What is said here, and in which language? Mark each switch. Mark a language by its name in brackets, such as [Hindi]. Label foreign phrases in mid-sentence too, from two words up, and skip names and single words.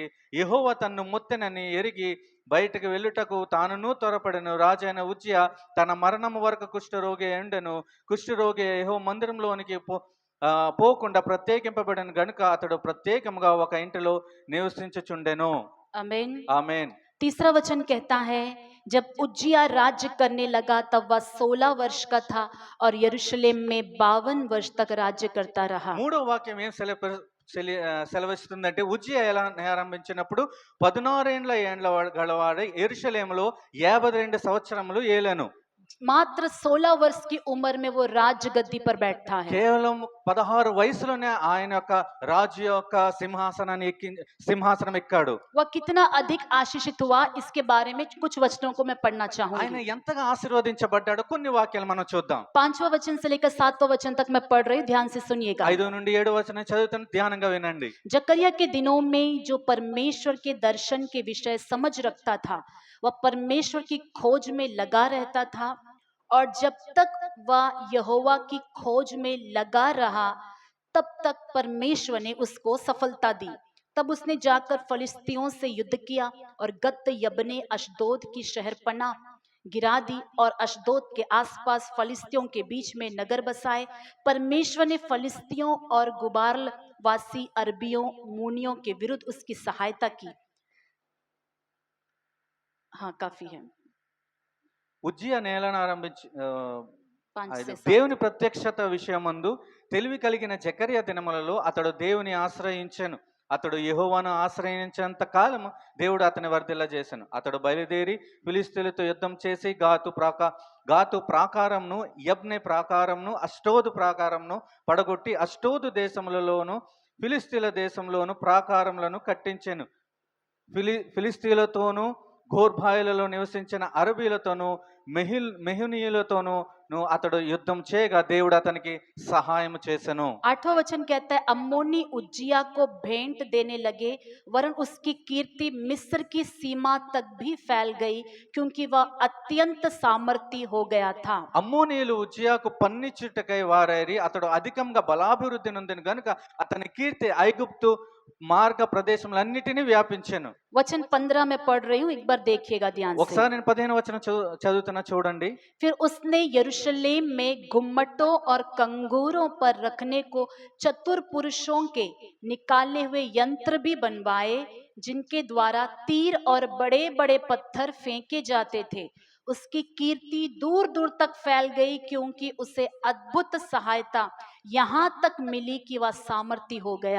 [Telugu] యెహోవా తన్ను మొత్తెనని ఎరిగి బయటికి వెళ్ళుటకు తానును త్వరపడెను. రాజైన ఉజ్జియా తన మరణము వరకు కుష్ఠరోగి ఉండెను. కుష్ఠరోగి యెహోవా మందిరంలోనికి పోకుండా ప్రత్యేకింపబడిన గనుక అతడు ప్రత్యేకముగా ఒక ఇంటిలో నివసించుచుండెను. [Hindi] आमीन। [Telugu] ఆమేన్. [Hindi] तीसरा वचन कहता है, जब उज्जिया राज्य करने लगा तब वह 16 वर्ष का था और यरूशलेम में 52 वर्ष तक राज्य करता रहा। [Telugu] మూడో వాక్యం ఏం సెలవిస్తుందంటే, ఉజ్జియా ఎలా ఆరంభించినప్పుడు 16 ఏండ్ల గలవాడై యెరూషలేములో 52 సంవత్సరములు ఏలెను. [Hindi] मात्र 16 वर्ष की उम्र में वो राज्य गद्दी पर बैठा है। [Telugu] కేవలం 16 వయసులోనే ఆయన యొక్క రాజు యొక్క సింహాసనం ఎక్కాడు. [Hindi] वह कितना अधिक आशीषित हुआ, इसके बारे में कुछ वचनों को मैं पढ़ना [Telugu] ఆయన [Hindi] चाहूंगी। [Telugu] ఎంతగా ఆశీర్వదించబడ్డాడో కొన్ని వాక్యాలు మనం చూద్దాం. [Hindi] 5वां वचन से लेकर 7वां वचन तक मैं पढ़ रही हूँ, ध्यान से सुनिएगा। [Telugu] 5 నుండి 7 వచనం చదువుతాను, ధ్యానంగా వినండి. [Hindi] जकरिया के दिनों में जो परमेश्वर के दर्शन के विषय समझ रखता था, वह परमेश्वर की खोज में लगा रहता था, और जब तक वह यहोवा की खोज में लगा रहा तब तक परमेश्वर ने उसको सफलता दी। तब उसने जाकर फलिस्तियों से युद्ध किया और गत यबने अशदोद की शहरपनाह गिरा दी और अशदोद के आसपास फलिस्तियों के बीच में नगर बसाए। परमेश्वर ने फलिस्तियों और गुबारल वासी अरबियों मूनियों के विरुद्ध उसकी सहायता की। हाँ, काफी है। [Telugu] ఉజ్జియా నేలను [Hindi] 5 से 7। [Telugu] దేవుని ప్రత్యక్షత విషయమందు తెలివి కలిగిన జకర్యా దినములలో అతడు దేవుని ఆశ్రయించెను. అతడు యెహోవాను ఆశ్రయించేంత కాలము దేవుడు అతని వర్ధిల్ల చేసెను. అతడు బయలుదేరి ఫిలిష్తీయులతో యుద్ధం చేసి గాతు ప్రాకారంను, యబ్నే ప్రాకారంను, అష్టోదు ప్రాకారంను పడగొట్టి అష్టోదు దేశములలోను ఫిలిష్తీయుల దేశంలోను ప్రాకారములను కట్టించెను. ఫిలిష్తీయులతోనూ ఘోర్బాయిలలో నివసించిన అరబీలతోనూ మెహునీయులతోనూ అతడు యుద్ధం చేయగా దేవుడు అతనికి సహాయం చేసెను. [Hindi] 8वां वचन कहता है, अम्मोनी उज्जिया को भेंट देने लगे, वरन उसकी कीर्ति मिस्र की सीमा तक भी फैल गई, क्योंकि वह अत्यंत सामर्थी हो गया था। [Telugu] అమ్మోనీయులు ఉజ్జియాకు పన్నిచ్చుటకై వారైరి, అతడు అధికంగా బలాభివృద్ధి నొందిన గనుక అతని కీర్తి ఐగుప్తు మార్గ ప్రదేశములన్నిటినీ వ్యాపించెను. [Hindi] वचन 15 में पढ़ रही हूँ, एक बार देखिएगा ध्यान से। [Telugu] ఒకసారి నేను 15వ వచనం చదువుతున్నా చూడండి. [Hindi] फिर उसने यरूशलेम में गुम्मटों और कंगूरों पर रखने को चतुर पुरुषों के निकाले हुए यंत्र भी बनवाए, जिनके द्वारा तीर और बड़े बड़े पत्थर फेंके जाते थे। उसकी कीर्ति दूर दूर तक फैल गई, क्योंकि उसे अद्भुत सहायता यहाँ तक मिली कि वह सामर्थी हो गया।